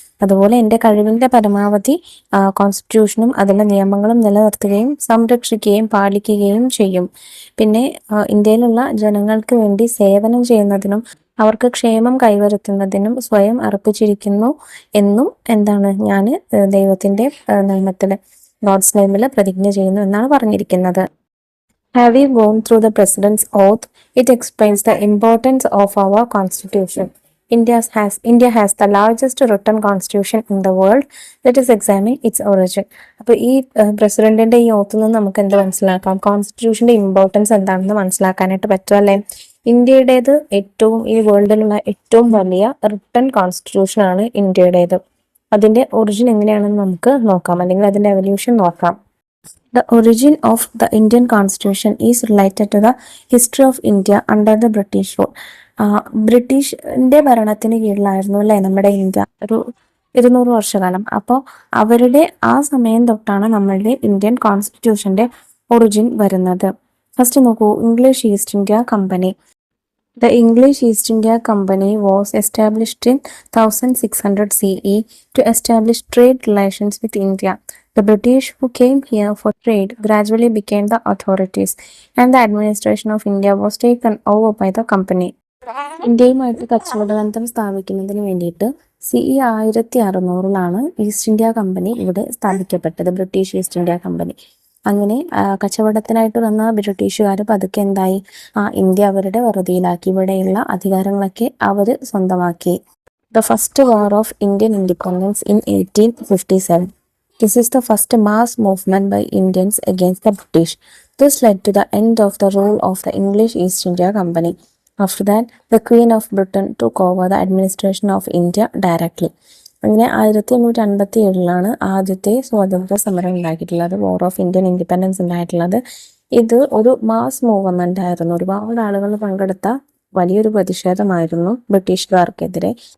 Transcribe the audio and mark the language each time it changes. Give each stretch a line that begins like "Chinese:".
Malayalam: അതുപോലെ എൻ്റെ കഴിവിൻ്റെ പരമാവധി കോൺസ്റ്റിറ്റ്യൂഷനും അതിലെ നിയമങ്ങളും നിലനിർത്തുകയും സംരക്ഷിക്കുകയും പാലിക്കുകയും ചെയ്യും. പിന്നെ ഇന്ത്യയിലുള്ള ജനങ്ങൾക്ക് വേണ്ടി സേവനം ചെയ്യുന്നതിനും അവർക്ക് ക്ഷേമം കൈവരുത്തുന്നതിനും സ്വയം അർപ്പിച്ചിരിക്കുന്നു എന്നും ഞാൻ ദൈവത്തിൻ്റെ നാമത്തിൽ, ഗോഡ്സ് നെയിമിൽ പ്രതിജ്ഞ ചെയ്യുന്നു എന്നാണ് പറഞ്ഞിരിക്കുന്നത്.
English: Have you gone through the President's oath? It explains the importance of our Constitution. India has the largest written constitution in the world. Let us examine its origin.
Malayalam: അപ്പോൾ ഈ പ്രസിഡന്റിന്റെ ഈ ഓത്തിൽ നിന്ന് നമുക്ക് എന്ത് മനസ്സിലാക്കാം? കോൺസ്റ്റിറ്റ്യൂഷന്റെ ഇമ്പോർട്ടൻസ് എന്താണെന്ന് മനസ്സിലാക്കാനായിട്ട് പറ്റും അല്ലേ? ഇന്ത്യയുടേത് ഈ വേൾഡിലുള്ള ഏറ്റവും വലിയ റിട്ടൺ കോൺസ്റ്റിറ്റ്യൂഷൻ ആണ് ഇന്ത്യയുടേത്. അതിന്റെ ഒറിജിൻ എങ്ങനെയാണെന്ന് നമുക്ക് നോക്കാം, അല്ലെങ്കിൽ അതിന്റെ എവല്യൂഷൻ നോക്കാം.
English: The origin of the Indian Constitution is related to the history of India under the British rule.
Malayalam: ബ്രിട്ടീഷിന്റെ ഭരണത്തിന് കീഴിലായിരുന്നു അല്ലേ നമ്മുടെ ഇന്ത്യ ഒരു 200 വർഷക്കാലം. അപ്പോൾ അവരുടെ ആ സമയം തൊട്ടാണ് നമ്മളുടെ ഇന്ത്യൻ കോൺസ്റ്റിറ്റ്യൂഷന്റെ ഒറിജിൻ വരുന്നത്. ഫസ്റ്റ് നോക്കൂ, English east India company.
English: The English East India Company was established in 1600 CE to establish trade relations with India. The British, who came here for trade, gradually became the authorities, and the administration of India was taken over by the company.
Malayalam: ഇന്ത്യയുമായിട്ട് കച്ചവടബന്ധം സ്ഥാപിക്കുന്നതിന് വേണ്ടിയിട്ട് CE 1600 east India company ഇവിടെ സ്ഥാപിക്കപ്പെട്ടത്, British east India company. അങ്ങനെ കച്ചവടത്തിനായിട്ട് വന്ന ബ്രിട്ടീഷുകാർ പതുക്കെ എന്തായി, India അവരുടെ വറുതിയിലാക്കി, ഇവിടെയുള്ള അധികാരങ്ങളൊക്കെ അവർ സ്വന്തമാക്കി.
English: The first war of Indian independence in 1857. This is the first mass movement by Indians against the British. This led to the end of the rule of the English East India Company. After that, the Queen of Britain took over the administration of India directly.
Malayalam: അങ്ങനെ 1857 ആദ്യത്തെ സ്വാതന്ത്ര്യ സമരം ഉണ്ടാക്കിയിട്ടുള്ളത്, war of Indian independence ഉണ്ടായിട്ടുള്ളത്. ഇത് ഒരു mass movement ആയിരുന്നു, ഒരുപാട് ആളുകൾ പങ്കെടുത്ത വലിയൊരു പ്രതിഷേധമായിരുന്നു ബ്രിട്ടീഷുകാർക്കെതിരെ.